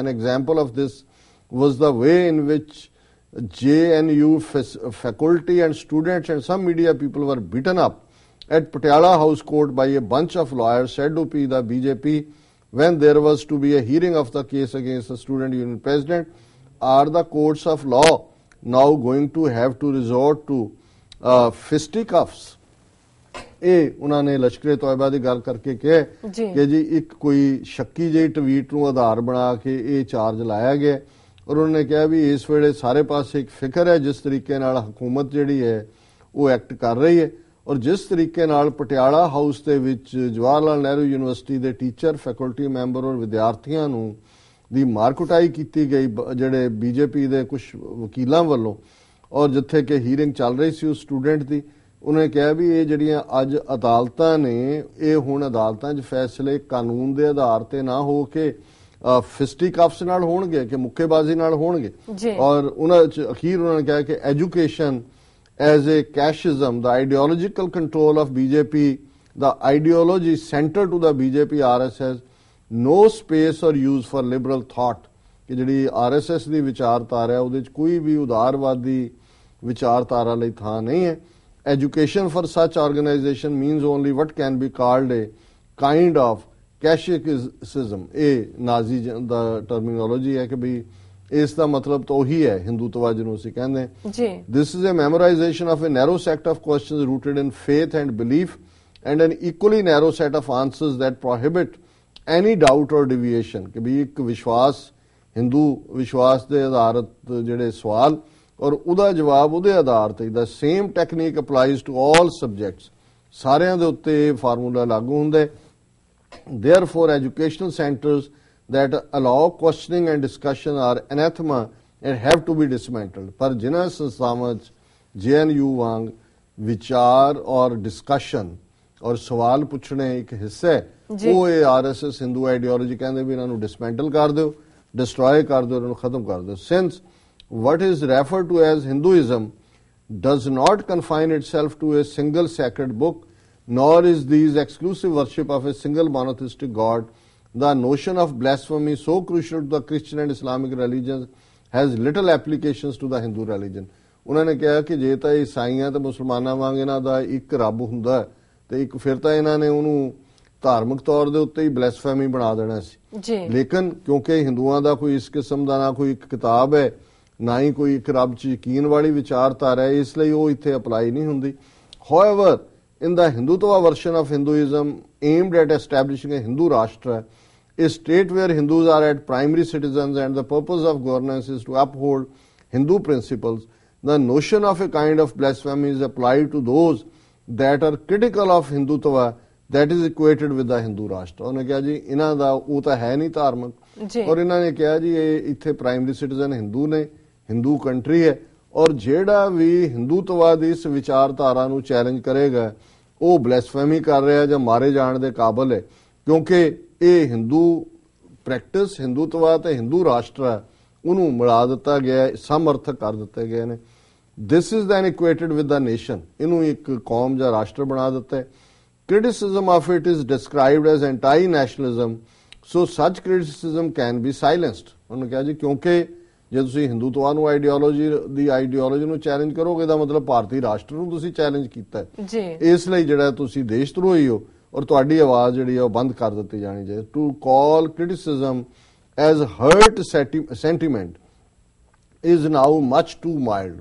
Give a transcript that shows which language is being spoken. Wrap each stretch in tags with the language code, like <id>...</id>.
<en>An example of this was the way in which JNU faculty and students and some media people were beaten up at Patiala House Court by a bunch of lawyers said to be the BJP when there was to be a hearing of the case against the student union president। Are the courts of law now going to have to resort to fisticuffs?</en> <pa>ਇਹ ਉਹਨਾਂ ਨੇ ਲਸ਼ਕਰ-ਏ-ਤੋਇਬਾ ਦੀ ਗੱਲ ਕਰਕੇ ਕਿਹਾ ਕਿ ਜੀ ਇੱਕ ਕੋਈ ਸ਼ੱਕੀ ਜਿਹੀ ਟਵੀਟ ਨੂੰ ਆਧਾਰ ਬਣਾ ਕੇ ਇਹ ਚਾਰਜ ਲਾਇਆ ਗਿਆ ਔਰ ਉਹਨਾਂ ਨੇ ਕਿਹਾ ਵੀ ਇਸ ਵੇਲੇ ਸਾਰੇ ਪਾਸੇ ਇੱਕ ਫਿਕਰ ਹੈ ਜਿਸ ਤਰੀਕੇ ਨਾਲ ਹਕੂਮਤ ਜਿਹੜੀ ਹੈ ਉਹ ਐਕਟ ਕਰ ਰਹੀ ਹੈ ਔਰ ਜਿਸ ਤਰੀਕੇ ਨਾਲ ਪਟਿਆਲਾ ਹਾਊਸ ਦੇ ਵਿੱਚ ਜਵਾਹਰ ਲਾਲ ਨਹਿਰੂ ਯੂਨੀਵਰਸਿਟੀ ਦੇ ਟੀਚਰ, ਫੈਕਲਟੀ ਮੈਂਬਰ ਔਰ ਵਿਦਿਆਰਥੀਆਂ ਨੂੰ ਦੀ ਮਾਰ ਕੁਟਾਈ ਕੀਤੀ ਗਈ ਜਿਹੜੇ ਬੀਜੇਪੀ ਦੇ ਕੁਝ ਵਕੀਲਾਂ ਵੱਲੋਂ ਔਰ ਜਿੱਥੇ ਕਿ ਹੀਰਿੰਗ ਚੱਲ ਰਹੀ ਸੀ ਉਸ ਸਟੂਡੈਂਟ ਦੀ। ਉਹਨੇ ਕਿਹਾ ਵੀ ਇਹ ਜਿਹੜੀਆਂ ਅੱਜ ਅਦਾਲਤਾਂ ਨੇ ਇਹ ਹੁਣ ਅਦਾਲਤਾਂ 'ਚ ਫੈਸਲੇ ਕਾਨੂੰਨ ਦੇ ਆਧਾਰ ਤੇ ਨਾ ਹੋ ਕੇ ਫਿਸਟੀਕਫਸ ਨਾਲ ਹੋਣਗੇ ਕਿ ਮੁੱਕੇਬਾਜ਼ੀ ਨਾਲ ਹੋਣਗੇ। ਔਰ ਉਹਨਾਂ ਚ ਅਖੀਰ ਉਹਨਾਂ ਨੇ ਕਿਹਾ ਕਿ</pa> <en>Education as a casteism, ਦਾ ideological control of BJP, the ideology central to the BJP RSS, no space or use for liberal thought।</en> <pa>ਕਿ ਜਿਹੜੀ RSS ਦੀ ਵਿਚਾਰਧਾਰਾ ਹੈ ਉਹਦੇ ਚ ਕੋਈ ਵੀ ਉਦਾਰਵਾਦੀ ਵਿਚਾਰਧਾਰਾ ਲਈ ਥਾਂ ਨਹੀਂ ਹੈ।</pa> <en>Education for such organization means only what can be called a kind of catechetism।</en> <pa>ਇਹ ਨਾਜ਼ੀ ਦਾ ਟਰਮੀਨੋਲੋਜੀ ਹੈ ਕਿ ਵੀ ਇਸ ਦਾ ਮਤਲਬ ਤਾਂ ਉਹੀ ਹੈ ਹਿੰਦੂਤਵਾ ਜਿਹਨੂੰ ਅਸੀਂ ਕਹਿੰਦੇ ਹਾਂ।</pa> <en>This is a memorization of a narrow set of questions rooted in faith and belief and an equally narrow set of answers that prohibit any doubt or deviation।</en> <pa>ਕਿ ਵੀ ਇੱਕ ਵਿਸ਼ਵਾਸ, ਹਿੰਦੂ ਵਿਸ਼ਵਾਸ ਦੇ ਆਧਾਰਿਤ ਜਿਹੜੇ ਸਵਾਲ ਔਰ ਉਹਦਾ ਜਵਾਬ ਉਹਦੇ ਆਧਾਰ ਤੇ।</pa> <en>the same technique applies to all subjects,</en> <pa>ਸਾਰਿਆਂ ਦੇ ਉੱਤੇ ਇਹ ਫਾਰਮੂਲਾ ਲਾਗੂ ਹੁੰਦਾ ਹੈ।</pa> <en>Therefore, educational centers that allow questioning and discussion are anathema and have to be dismantled।</en> <pa>ਪਰ ਜਿਨ੍ਹਾਂ ਸੰਸਥਾਵਾਂ ਚ JNU ਵਾਂਗ ਵਿਚਾਰ ਔਰ ਡਿਸਕਸ਼ਨ ਔਰ ਸਵਾਲ ਪੁੱਛਣੇ ਇੱਕ ਹਿੱਸਾ ਹੈ, ਉਹ ਇਹ RSS ਹਿੰਦੂ ਆਈਡੀਓਲੋਜੀ ਕਹਿੰਦੇ ਵੀ ਇਹਨਾਂ ਨੂੰ ਡਿਸਮੈਂਟਲ ਕਰ ਦਿਓ, ਡਿਸਟਰੋਏ ਕਰ ਦਿਓ, ਇਹਨਾਂ ਨੂੰ ਖਤਮ ਕਰ ਦਿਓ।</pa> <en>Since what is referred to as Hinduism does not confine itself to a single sacred book, nor is these exclusive worship of a single monotheistic God, the notion of blasphemy so crucial to the Christian and Islamic religions has little applications to the Hindu religion।</en> <pa>ਉਹਨਾਂ ਨੇ ਕਿਹਾ ਕਿ ਜੇ ਤਾਂ ਈਸਾਈਆਂ ਤੇ ਮੁਸਲਮਾਨਾਂ ਵਾਂਗ ਇਹਨਾਂ ਦਾ ਇੱਕ ਰੱਬ ਹੁੰਦਾ ਤੇ ਇੱਕ ਫਿਰ ਤਾਂ ਇਹਨਾਂ ਨੇ ਉਹਨੂੰ ਧਾਰਮਿਕ ਤੌਰ ਦੇ ਉੱਤੇ ਹੀ ਬਲੈਸਫੈਮੀ ਬਣਾ ਦੇਣਾ ਸੀ। ਲੇਕਿਨ ਕਿਉਂਕਿ ਹਿੰਦੂਆਂ ਦਾ ਕੋਈ ਇਸ ਕਿਸਮ ਦਾ ਨਾ ਕੋਈ ਇੱਕ ਕਿਤਾਬ ਹੈ, ਨਾ ਹੀ ਕੋਈ ਇੱਕ ਰੱਬ 'ਚ ਯਕੀਨ ਵਾਲੀ ਵਿਚਾਰਧਾਰਾ ਹੈ, ਇਸ ਲਈ ਉਹ ਇੱਥੇ ਅਪਲਾਈ ਨਹੀਂ ਹੁੰਦੀ।</pa> <en>However, in the Hindutva version of Hinduism aimed at establishing a Hindu Rashtra, a state where Hindus are at primary citizens and the purpose of governance is to uphold Hindu principles, the notion of a kind of blasphemy is applied to those that are critical of Hindutva that is equated with the Hindu Rashtra।</en> <pa>ਉਹਨੇ ਕਿਹਾ ਜੀ ਇਹਨਾਂ ਦਾ ਉਹ ਤਾਂ ਹੈ ਨਹੀਂ ਧਾਰਮਿਕ, ਔਰ ਇਹਨਾਂ ਨੇ ਕਿਹਾ ਜੀ ਇਹ ਇੱਥੇ ਪ੍ਰਾਇਮਰੀ ਸਿਟੀਜ਼ਨ ਹਿੰਦੂ ਨੇ, ਹਿੰਦੂ ਕੰਟਰੀ ਹੈ, ਔਰ ਜਿਹੜਾ ਵੀ ਹਿੰਦੂਤਵਾ ਦੀ ਇਸ ਵਿਚਾਰਧਾਰਾ ਨੂੰ ਚੈਲੰਜ ਕਰੇਗਾ ਉਹ ਬਲੈਸਫੈਮੀ ਕਰ ਰਿਹਾ ਜਾਂ ਮਾਰੇ ਜਾਣ ਦੇ ਕਾਬਲ ਹੈ, ਕਿਉਂਕਿ ਇਹ ਹਿੰਦੂ ਪ੍ਰੈਕਟਿਸ, ਹਿੰਦੂਤਵਾ ਤੇ ਹਿੰਦੂ ਰਾਸ਼ਟਰ ਉਹਨੂੰ ਮਿਲਾ ਦਿੱਤਾ ਗਿਆ, ਸਮਰਥਕ ਕਰ ਦਿੱਤੇ ਗਏ ਨੇ।</pa> <en>This is then equated with the nation,</en> <pa>ਇਹਨੂੰ ਇੱਕ ਕੌਮ ਜਾਂ ਰਾਸ਼ਟਰ ਬਣਾ ਦਿੱਤਾ ਹੈ।</pa> <en>Criticism of it is described as anti-nationalism, so such criticism can be silenced।</en> <pa>ਉਹਨੇ ਕਿਹਾ ਜੀ ਕਿਉਂਕਿ ਜੇ ਤੁਸੀਂ ਹਿੰਦੂਤਵਾ ਨੂੰ ਆਈਡੀਓਲੋਜੀ ਨੂੰ ਚੈਲੰਜ ਕਰੋਗੇ ਤਾਂ ਮਤਲਬ ਭਾਰਤੀ ਰਾਸ਼ਟਰ ਨੂੰ ਤੁਸੀਂ ਚੈਲੰਜ ਕੀਤਾ ਹੈ, ਇਸ ਲਈ ਜਿਹੜਾ ਤੁਸੀਂ ਦੇਸ਼ ਧਰੋਹੀ ਹੋ ਔਰ ਤੁਹਾਡੀ ਆਵਾਜ਼ ਜਿਹੜੀ ਹੈ ਉਹ ਬੰਦ ਕਰ ਦਿੱਤੀ ਜਾਣੀ ਚਾਹੀਦੀ।</pa> <en>To call criticism as hurt sentiment is now much too mild.</en>